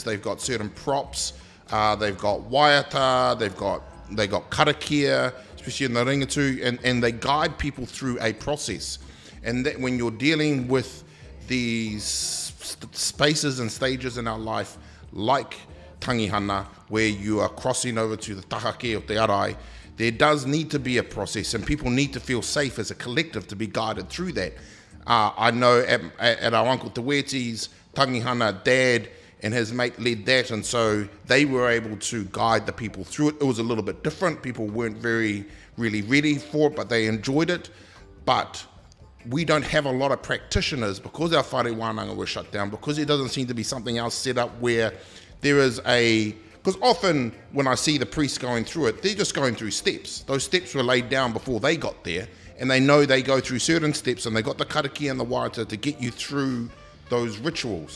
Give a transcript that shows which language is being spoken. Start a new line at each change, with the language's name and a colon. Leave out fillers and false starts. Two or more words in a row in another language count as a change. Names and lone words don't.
English: They've got certain props, they've got waiata, they've got karakia, especially in the Ringatu, and they guide people through a process. And that when you're dealing with these spaces and stages in our life, like tangihana, where you are crossing over to the tahake or
Māori: te arai,
English: there does need to be a process, and people need to feel safe as a collective to be guided through that. I know at our Uncle Te Weti's tangihana, Dad and his mate led that, and so they were able to guide the people through it. It was a little bit different. People weren't really ready for it, but they enjoyed it. But we don't have a lot of practitioners because our
Māori: whare wānanga
English: were shut down, because there doesn't seem to be something else set up where there is because often when I see the priests going through it, they're just going through steps. Those steps were laid down before they got there, and they know they go through certain steps, and they got the karakia and the waiata to get you through those rituals.